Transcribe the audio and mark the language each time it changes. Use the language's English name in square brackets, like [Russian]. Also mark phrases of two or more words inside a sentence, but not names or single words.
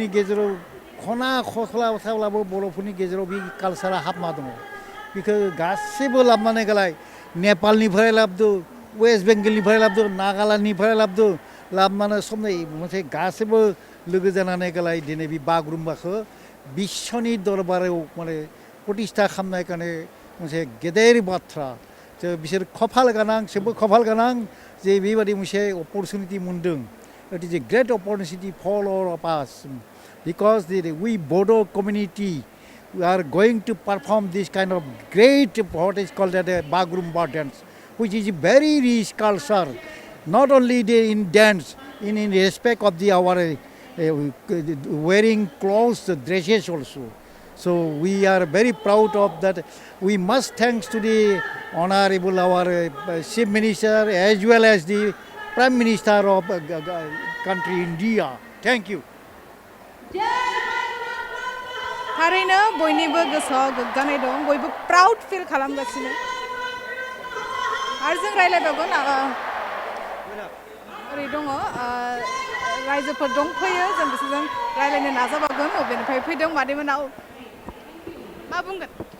[Bodo] गेजेराव खना खसला थाब्लाबो बर'फोरनि गेजेराव बे कालचारा हाबना दङ बेखौ गासैबो लाबोनानै गालाय नेपालनिफ्राय लाबोदो वेस्ट बेंगलनिफ्राय लाबोदो नागालेण्डनिफ्राय लाबोनानै समनै मोनसे गासैबो लोगो जानानै गालाय दिनै बे बागुरुम्बाखौ बिश्वनि दरबाराव माने प्रतिष्ठा खालामनाय কাৰণে मोनसे गेदेर बाथ्रा जे बिसोर खफाल गोनां जोबोद खफाल गोनां जे बेबायदि मोनसे अपरचुनिटि मोनदों [English] It is a great opportunity for all of us because we Bodo community we are going to perform this kind of great what is called a Bagurumba dance which is very rich culture, not only in dance, in respect of our wearing clothes, dresses also. So we are very proud of that. We must thanks to the honorable our chief minister as well as the prime minister of country India. Thank you. [Bodo] थारैनो बयनिबो गोसोआव गोग्गानाय दं बयबो [English] proud feel [Bodo] खालामगासिनो आरो जों रायलायबावगोन ओरै दङ रायजोफोर दंफैयो जों बिसोरजों रायलायनो नाजाबावगोन बबेनिफ्राय फैदों मादैमोनाव मा बुंगोन